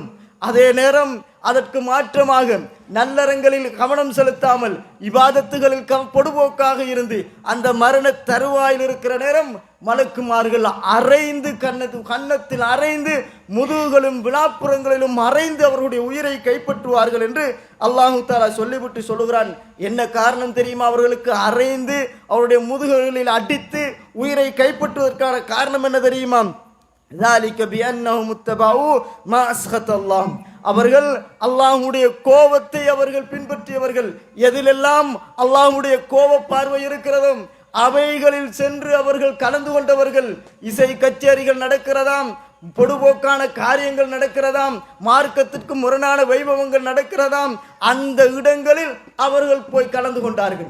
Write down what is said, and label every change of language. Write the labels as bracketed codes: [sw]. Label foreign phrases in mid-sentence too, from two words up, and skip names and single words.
[ta] அதே நேரம் அதற்கு மாற்றமாக நல்லறங்களில் கவனம் செலுத்தாமல் இபாதத்துகளில் பொடுபோக்காக இருந்து அந்த மரண தருவாயில் இருக்கிற நேரம் மலக்குமார்கள் அறைந்து கன்னத்தில் அறைந்து முதுகுகளும் விழாப்புறங்களிலும் அறைந்து அவர்களுடைய உயிரை கைப்பற்றுவார்கள் என்று [ar] الله تعالى [ta] சொல்லிவிட்டு சொல்லுகிறான். என்ன காரணம் தெரியுமா? அவர்களுக்கு அறைந்து அவருடைய முதுகுகளில் அடித்து உயிரை கைப்பற்றுவதற்கான காரணம் என்ன தெரியுமா? [ar] ذَلِكَ بِأَنَّهُمُ اتَّبَعُوا مَا أَسْخَطَ اللَّهُ, [ta] அவர்கள் அல்லாஹ்வுடைய கோபத்தை அவர்கள் பின்பற்றியவர்கள். எதிலெல்லாம் அல்லாஹ்வுடைய கோப பார்வை இருக்கிறதோ அவைகளில் சென்று அவர்கள் கலந்து கொண்டவர்கள். இசை கச்சேரிகள் நடக்கிறதாம், பொடுபோக்கான காரியங்கள் நடக்கிறதாம், மார்க்கத்திற்கு முரணான வைபவங்கள் நடக்கிறதாம், அந்த இடங்களில் அவர்கள் போய் கலந்து கொண்டார்கள்.